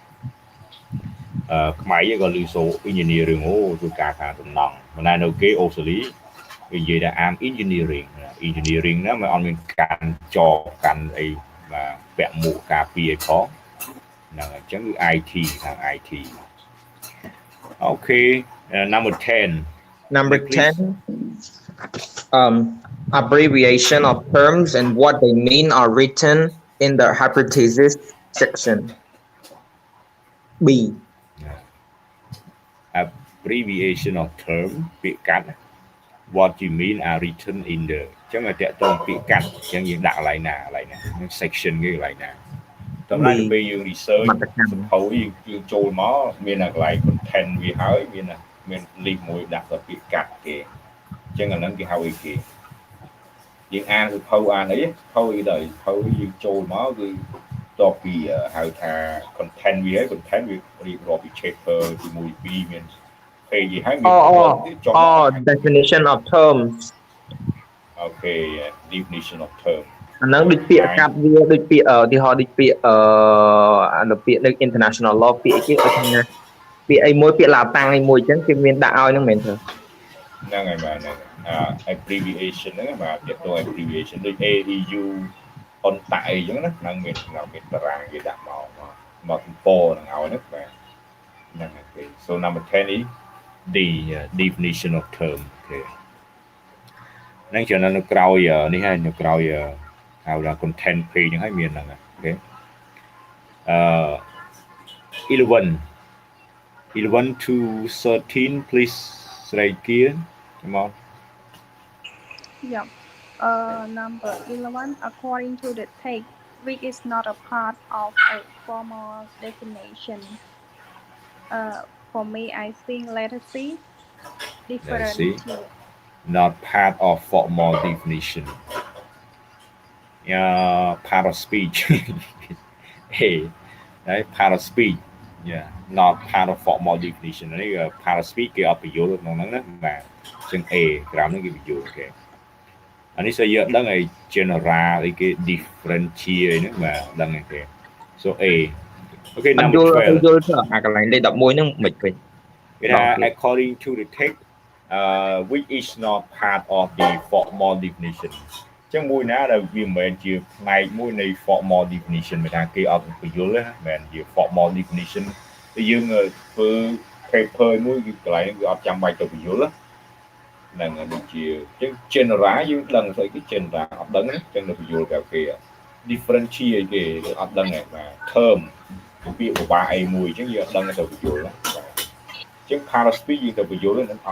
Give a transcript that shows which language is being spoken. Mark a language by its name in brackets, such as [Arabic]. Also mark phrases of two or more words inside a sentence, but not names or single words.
[Khmer] ខ្មែរយើងក៏ឮសូ engineering អូធ្វើការខាងសំណង់មិនដែលនៅគេអូស្ត្រាលីនិយាយថា [English] am engineering [Khmer] ណាមិនអត់មានកាន់ចកាន់អីបាទពាក់មួកការពារអីផងហ្នឹងអញ្ចឹងគឺ IT ខាង IT [English] Okay number 10 Number 10, abbreviation of terms and what they mean are written in the hypothesis section. B. Abbreviation of term ពាក្យកាត់ what you mean are written in the [Khmer] អញ្ចឹងតែតទៅពាក្យកាត់អញ្ចឹងយើងដាក់ក ន្លែងណា section គេកន្លែងណាតម្លៃពេលយើង research សភៅយើងចូលមកមានកន្លែង content វាហើយមាន link មួយដាក់ទៅពាក្យកាត់គេអញ្ចឹងអាហ្នឹងគេហៅអីគេយើងអានសភៅអានអីសភៅអីដល់សភៅយើងចូលមកគឺតបពីហៅថា content វាហើយ content វារៀបរាប់ពី chapter ទី1 2មាន page ហើយមាន [English] definition of terms. Okay definition of term [Khmer] អាហ្នឹងដូចពាក្យកាត់វាដូចពាក្យឧទាហរណ៍ដូចពាក្យពាក្យនៅ [English] international law [Khmer] ពាក្យគេថាពាក្យអីមួយពាក្យឡាតាំងអីមួយអញ្ចឹងគេមានដាក់ឲ្យហ្នឹងមែនទេ ហ្នឹងហើយបាទហ្នឹងabbreviation ហ្នឹងបាទពាក្យទៅ abbreviation ដូច AEU អនតាក់អីអញ្ចឹងណាហ្នឹងមានតារាងគេដាក់មកកំពរហ្នឹងឲ្យហ្នឹងបាទហ្នឹងហើយ [English] so number 10 is the definition of term [Khmer] ហ្នឹងច្រើននៅក្រោយនេះហើយនៅក្រោយហៅថា [English] content page [Khmer] ហ្នឹងហើយមានហ្នឹងអូខេ [English] 11 to 13 please [Khmer] ស្រែកគៀ [English] come on Yeah. Number 11, according to the text, which is not a part of a formal definition. For me, I think letter C, different. Not part of formal definition. Part of speech. Hey, right? Part of speech. Yeah, not part of formal definition. [Khmer] Này [English] part of speech [Khmer] គេអត់បញ្យល់ក្នុងហ្នឹងណាបាទចឹង A ក្រោមហ្នឹងគេបញ្យល់គេអានេះស្អីយកដឹងឲ្យ general អីគេ differentiate ហ្នឹងបាទដឹងឯគេ [English] so A okay number 12 [Khmer] យល់ទៅអាកន្លែងលេខ11ហ្នឹងមិនវិញគេថា [English] according to the text which is not part of the formal definition [Khmer] ចឹ ងមួយណាដែលវាមិនមែនជាផ្នែកមួយនៃ [English] formal definition [Khmer] មិនថាគេអត់បញ្យល់ទេមិនមែនជា [English] formal definition [Khmer] តែយើងធ្វើ paper មួយគឺកន្លែងគឺអត់ចាំបាច់ទៅបញ្យល់ហ្នឹងដូចជាចឹង general យើងដឹងស្អី គេ general អត់ដឹងទេចឹងទៅបញ្យល់គេ differentiate គេអត់ដឹងទេបាទ term ពាក្យពិបាកអីមួយចឹងយើងអត់ដឹងទៅបញ្យល់ចឹង [English] para speech [Khmer] យើងទៅបញ្យល់ហ្នឹងអ